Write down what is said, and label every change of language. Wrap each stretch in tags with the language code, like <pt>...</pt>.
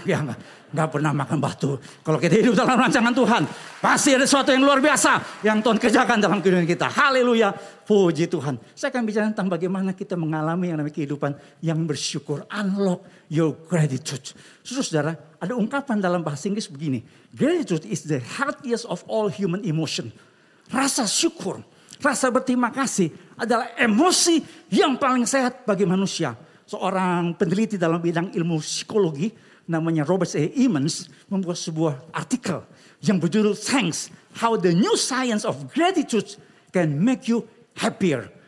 <id>Ya gak pernah makan batu. Kalau kita hidup dalam rancangan Tuhan. Pasti ada sesuatu yang luar biasa. Yang Tuhan kerjakan dalam kehidupan kita. Haleluya puji Tuhan. Saya akan bicara tentang bagaimana kita mengalami yang namanya kehidupan yang bersyukur.</id> <en>Unlock your gratitude.</en> <id>Saudara, ada ungkapan dalam bahasa Inggris begini.</id> <en>Gratitude is the healthiest of all human emotion.</en> <id>Rasa syukur, rasa berterima kasih adalah emosi yang paling sehat bagi manusia. Seorang peneliti dalam bidang ilmu psikologi namanya Robert A. Emmons membuat sebuah artikel yang berjudul</id> <en>Thanks, How the New Science of Gratitude Can Make You Happier.</en>